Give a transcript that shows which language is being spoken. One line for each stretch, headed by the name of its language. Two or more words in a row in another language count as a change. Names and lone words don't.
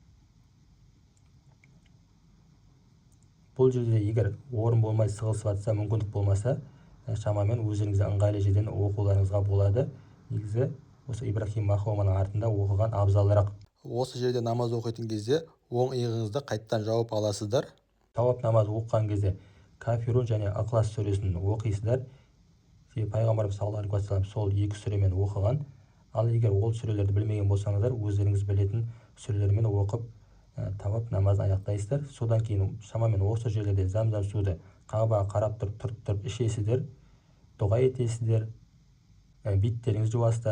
Kazakh: Бұл жерде егер орын болмай сығылысып жатса, мүмкіндік болмаса, шамамен өздеріңізге ыңғайлы жерден оқуларыңызға болады. Негізі осы Ибрахим мақамының артында оқыған абзалырақ. Осы жерде намаз оқитын кезде оң иығыңызды қайттан жауып аласыздар. Тауап намаз оқыған кезде Кафирун және Ықылас сүресін оқисыздар. Пайғамбарымыз
Arabic: صلى الله عليه وسلم
Kazakh: сол екі сүремен оқыған. Ал егер ол сүрелерді білмеген болсаңыздар, өздеріңіз білетін сүрелермен оқып тауап намазын аяқтайсыздар. Содан кейін шамамен осы жерлерде зәм-зәм суды Кағбаға қарап тұрып ішесіздер, дұға етесіздер, беттеріңізді жуасыздар.